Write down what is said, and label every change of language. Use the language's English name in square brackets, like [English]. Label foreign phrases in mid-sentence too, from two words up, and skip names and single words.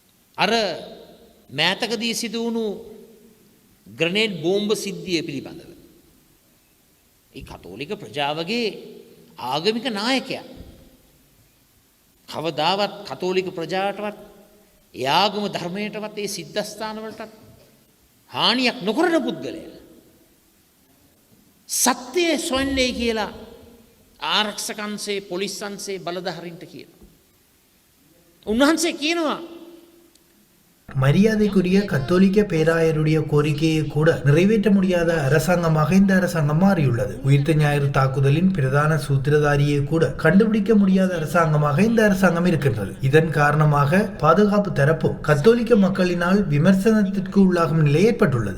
[Sinhala] අර මෑතකදී සිදු වුණු ග්‍රනේඩ් බෝම්බ සිද්ධිය පිළිබඳව ඒ කතෝලික ප්‍රජාවගේ ආගමික නායකයා කවදාවත් කතෝලික ප්‍රජාවටවත් ඒ ආගම ධර්මයටවත් ඒ සිද්ධාස්ථානවලටත් හානියක් නොකරන පුද්ගලයා සත්‍යය සොයන්නේ කියලා ආරක්ෂක අංශේ පොලිස් අංශේ බලධාරීන්ට කියනවා. උන්වහන්සේ කියනවා [Tamil] மரியாதைக்குரிய கத்தோலிக்க பேராயருடைய கோரிக்கையை கூட நிறைவேற்ற முடியாத அரசாங்கமாக இந்த அரசாங்கம் மாறியுள்ளது. உயிர்த்த ஞாயிறு தாக்குதலின் பிரதான சூத்திரதாரியை கூட கண்டுபிடிக்க முடியாத அரசாங்கமாக இந்த அரசாங்கம் இருக்கின்றது. இதன் காரணமாக பாதுகாப்பு தரப்பும் கத்தோலிக்க மக்களினால் விமர்சனத்திற்கு உள்ளாகும் நிலை ஏற்பட்டுள்ளது.